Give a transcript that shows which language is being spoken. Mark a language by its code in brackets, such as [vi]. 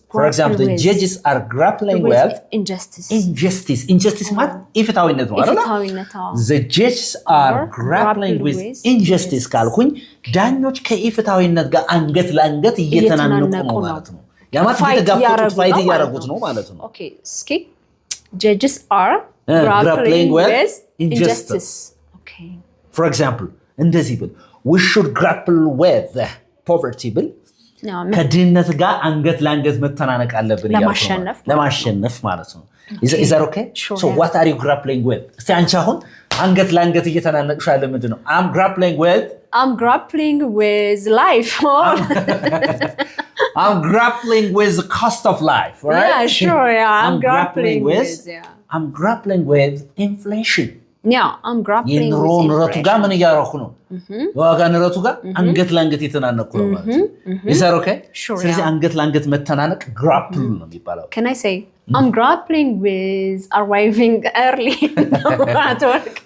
[en] For example, the judges are grappling with injustice [am] ማለት ኢፍታዊነት ነው አይደል? [en] The judges are grappling with injustice [am] ካልኩኝ ዳኞች ከኢፍታዊነት ጋር አንገት ለአንገት እየተናነቁ ነው ማለት ነው። ያ ማለት እየተጋፈጡት ፋይት እያደረጉት ነው ማለት ነው። [en] Okay, skip. Judges are grappling with injustice. Okay. [am] For example, እንደዚህ ብል [en] we should grapple with poverty [am] ብል ከድህነት ጋር አንገት ለአንገት መተናነቅ አለብን ለማሸነፍ ማለት ነው። [en] Is that okay? Sure, so what are you grappling with? [am] እስቲ አንቺ አሁን አንገት ለአንገት እየተናነቅሽ ያለ ምንድን ነው? [en] I'm grappling with life. I'm grappling with the cost of life, right? Yeah, sure. Yeah, I'm grappling with inflation. Yeah, I'm grappling with inflation. [am] ንረቱ ጋር ምን እያደረኩ ነው? ዋጋ ንረቱ ጋር አንገት ለአንገት እየተናነቁ ነው ማለት ነው። [en] Is that okay? Sure. [am] ስለዚህ አንገት ለአንገት መተናነቅ grapple ነው የሚባለው። [en] Can I say I'm grappling with arriving early at work?